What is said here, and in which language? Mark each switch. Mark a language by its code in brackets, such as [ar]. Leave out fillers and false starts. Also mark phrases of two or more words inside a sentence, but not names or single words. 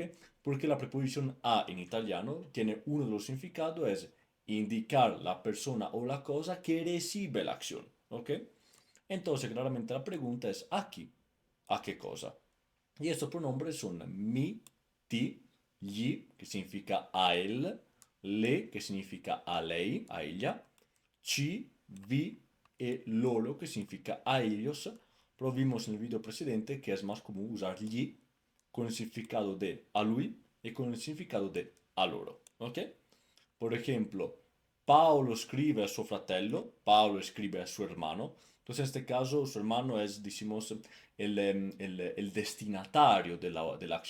[es] Porque la preposición a en italiano tiene uno de los significados, es indicar la persona o la cosa que recibe la acción, ¿ok? Entonces, claramente la pregunta es aquí, ¿a qué cosa? Y estos pronombres son [it] mi, ti, gli, [es] que significa a él, le, que significa [it] a lei, [es] a ella, [it] ci, vi e loro, [es] que significa a ellos. Pero vimos en el video precedente que es más común usar gli con el significado de [it] a lui [es] y con el significado de [it] a loro. [es] ¿Ok? Por ejemplo, Paolo escribe a su fratello, Paolo escribe a su hermano. Entonces, en este caso, su hermano es, decimos, el destinatario de la acción.